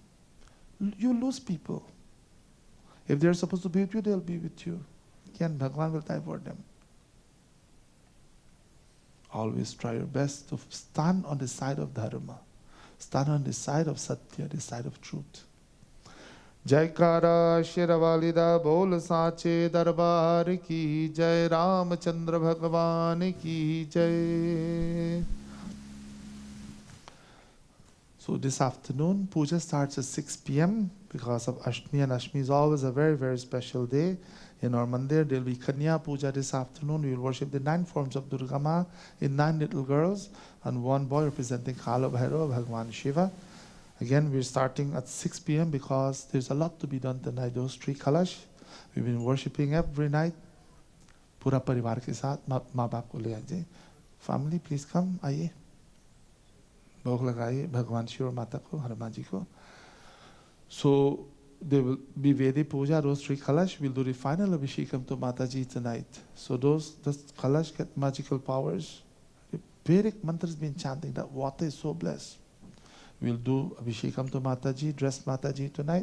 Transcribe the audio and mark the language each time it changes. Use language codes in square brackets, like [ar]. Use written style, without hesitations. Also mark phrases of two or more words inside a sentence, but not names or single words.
[en] You lose people. If they're supposed to be with you, they'll be with you. Again, Bhagavan will divert them. Always try your best to stand on the side of Dharma. Stand on the side of Satya, the side of truth. [hi] जयकारा शेरावाली दा बोल सच्चे दरबार की जय, रामचंद्र भगवान की जय. [en] So this afternoon, puja starts at 6 p.m. because of Ashtami, and Ashtami is always a very, very special day. In our mandir, there will be [hi] Kanya Puja [en] this afternoon. We will worship the 9 forms of Durga Ma in 9 little girls and 1 boy representing Kala Bhairava, Bhagavan Shiva. Again, we're starting at 6 p.m. because there's a lot to be done tonight. Those 3 kalash, we've been worshipping every night. [hi] पूरा परिवार के साथ, माँ बाप को ले आजे. [en] family, please come. [hi] आइए, भोग लगाइए भगवान शिव और माता को, हनुमान जी को. [en] So there will be Vedic Puja, those 3 Kalash. We'll do the final Abhishekam to Mataji tonight. So those Kalash get magical powers. The Vedic mantras been chanting, that water is so blessed. We'll do Abhishekam to Mataji, dress Mataji tonight.